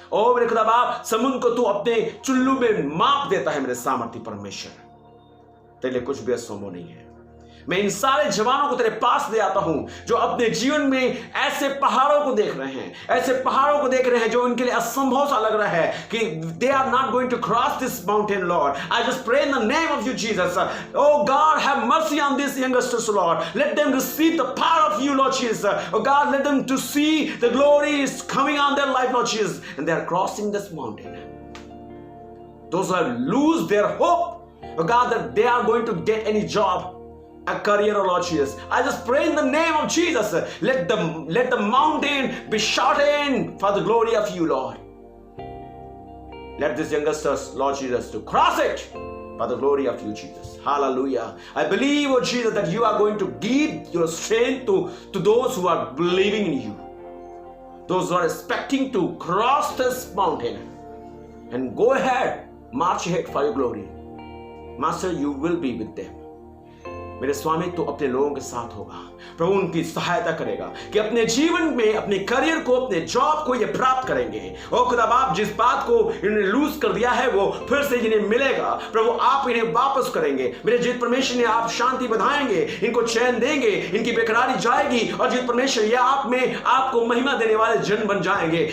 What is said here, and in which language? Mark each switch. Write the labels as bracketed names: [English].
[Hindi] ओ मेरे खुदा बाप, समुद्र को तू अपने चुल्लू में माप देता है मेरे सामर्थी परमेश्वर। तेरे लिए कुछ भी असंभव नहीं है। मैं इन सारे जवानों को तेरे पास ले आता हूं जो अपने जीवन में ऐसे पहाड़ों को देख रहे हैं, ऐसे पहाड़ों को देख रहे हैं जो उनके लिए असंभव सा लग रहा है कि [English] they are not going to cross this mountain, Lord. I just pray in the name of you, Jesus. Oh God, have mercy on these youngsters, Lord. Let them receive the power of you, Lord Jesus. Oh God, let them to see the glory is coming on their life, Lord Jesus, and they are crossing this mountain. Those who have lose their hope, oh God, that they are going to get any job. a career, oh Lord Jesus. I just pray in the name of Jesus. Let the mountain be shortened for the glory of you, Lord. Let this youngsters, Lord Jesus, to cross it for the glory of you, Jesus. Hallelujah. I believe, oh Jesus, that you are going to give your strength to those who are believing in you. Those who are expecting to cross this mountain and go ahead, march ahead for your glory. Master, you will be with them. [Hindi] मेरे स्वामी तो अपने लोगों के साथ होगा। प्रभु उनकी सहायता करेगा कि अपने जीवन में, अपने करियर को, अपने जॉब को ये प्राप्त करेंगे। ओ खुदा बाप, जिस बात को इन्होंने लूज कर दिया है वो फिर से इन्हें मिलेगा। प्रभु आप इन्हें वापस करेंगे। मेरे जीत परमेश्वर ने आप शांति बढ़ाएंगे, इनको चैन देंगे, इनकी बेकरारी जाएगी और जीत परमेश्वर ये आप में आपको महिमा देने वाले जन बन जाएंगे।